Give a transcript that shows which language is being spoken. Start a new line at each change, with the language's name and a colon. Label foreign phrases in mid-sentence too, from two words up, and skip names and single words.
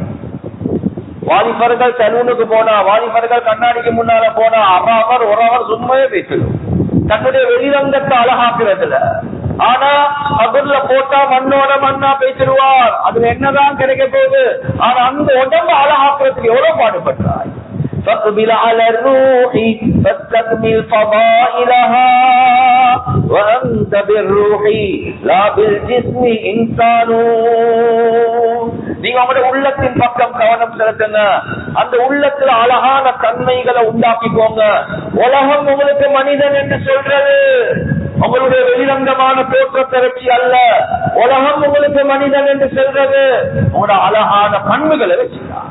Tamil: வாலிபர்கள் சலூனுக்கு போனா, வாலிபர்கள் கண்ணாடிக்கு முன்னால போனா ஒரு அவர் சும்மாவே பேசணும் தன்னுடைய வெளிரங்கத்தை அழகாக்குறதுல. ஆனா அதுல போட்டா மண்ணோட மண்ணா பேசிடுவார், அதுல என்னதான் கிடைக்க போகுது. ஆனா அந்த உடம்பு அழகாக்குறதுக்கு எவ்வளவு பாடுபட்டாய்.
Arabic: فاقبل على الروح فاستكمل فضائلها وأنت بالروح لا بالجسم إنسان.
Tamil: நீங்க உங்களுடைய உள்ளத்தின் பக்கம் கவனம் செலுத்துங்க, அந்த உள்ளத்துல அழகான தன்மைகளை உண்டாக்கிக்கோங்க. உலகம் உங்களுக்கு மனிதன் என்று சொல்றது உங்களுடைய வெளிரங்கமான தோற்றத்தை வச்சு அல்ல, உலகம் உங்களுக்கு மனிதன் என்று சொல்றது உங்களோட அழகான பண்புகளை வச்சுதான்.